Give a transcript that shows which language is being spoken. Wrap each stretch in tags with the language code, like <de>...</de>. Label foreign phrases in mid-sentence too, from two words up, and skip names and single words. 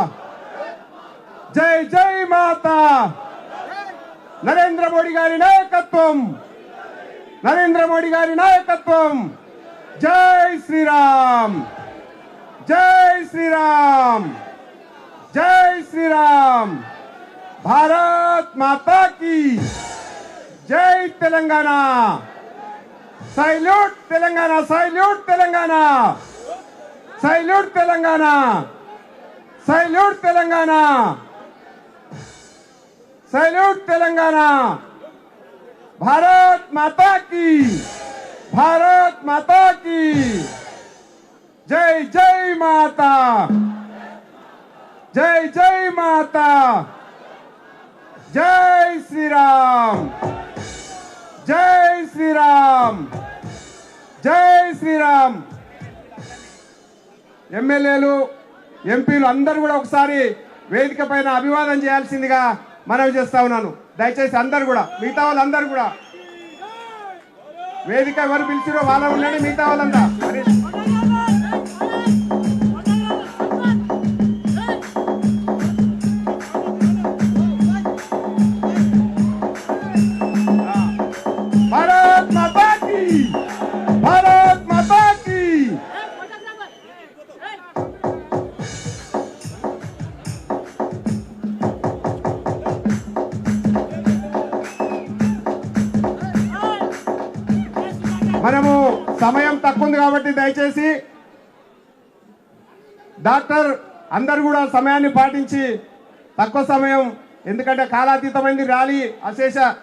<hi>जय जय माता, नरेंद्र मोदी</hi> <te>గారి నాయకత్వం,</te> <hi>नरेंद्र मोदी</hi> <te>గారి నాయకత్వం,</te> <hi>जय श्री राम, जय श्री राम, जय श्री राम, भारत माता की जय तेलंगाना, सैल्यूट तेलंगाना, सैल्यूट तेलंगाना, सैल्यूट तेलंगाना, सैल्यूट तेलंगाना, सैल्यूट तेलंगाना, भारत माता की, भारत माता की जय जय माता, जय जय माता, जय श्री राम, जय श्री राम, जय श्री राम.</hi> <te>ఎమ్మెల్యేలు ఎంపీలు అందరూ కూడా ఒకసారి వేదిక పైన అభివాదం చేయాల్సిందిగా మనవి చేస్తా ఉన్నాను. దయచేసి అందరు కూడా, మిగతా వాళ్ళందరూ కూడా వేదిక ఎవరు పిలిచిరో వాళ్ళ ఉండండి, మిగతా వాళ్ళంతా</te> <hi>भारत माता की, भारत माता की.</hi> <te>మనము సమయం తక్కువ ఉంది కాబట్టి దయచేసి డాక్టర్ అందరు కూడా సమయాన్ని పాటించి, తక్కువ సమయం ఎందుకంటే కాలాతీతమైంది ర్యాలీ అశేష</te>